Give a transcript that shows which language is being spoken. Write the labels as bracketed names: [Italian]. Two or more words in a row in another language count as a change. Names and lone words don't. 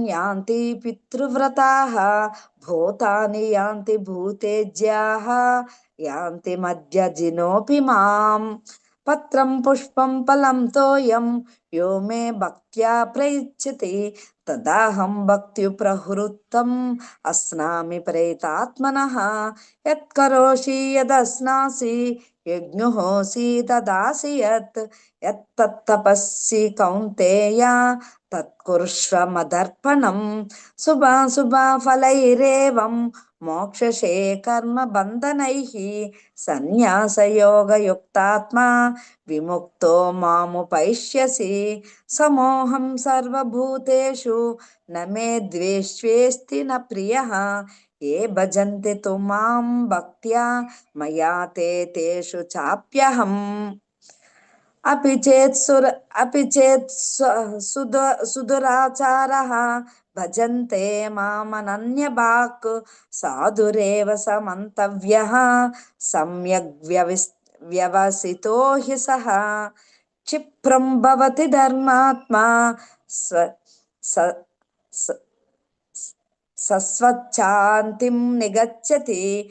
[Sanskrit] यान्ति पितृव्रताः भूतानि यान्ति भूतेज्याः यान्ति मध्यजिनोऽपि माम् पत्रं पुष्पं फलं तोयं यो मे भक्त्या प्रयच्छति तदाहं भक्त्युप्रहृतम् अस्नामि प्रेतात्मनः यत्करोषि यदस्नासि यज्ञोऽसि ददासि यत्तत्तपस्सि कौन्तेय तत्कुर्ष्व मदर्पणम् शुभाशुभफलैरेवं మోక్షశే కర్మ బంధనైః సన్యాసయోగయుక్తాత్మా విముక్తో మాముపైష్యసి సమోహం సర్వభూతేషు న మే ద్వేష్వేస్తి న ప్రియః ఏ భజంతి తు మాం భక్త్యా మయా తే తేషు చాప్యహం अपि चेत् सुदुराचारः भजन्ते मामनन्यभाक् साधुरेव समन्तव्यः सम्यग् व्यवसितो हि सः क्षिप्रं भवति धर्मात्मा सस्वच्छान्तिं निगच्छति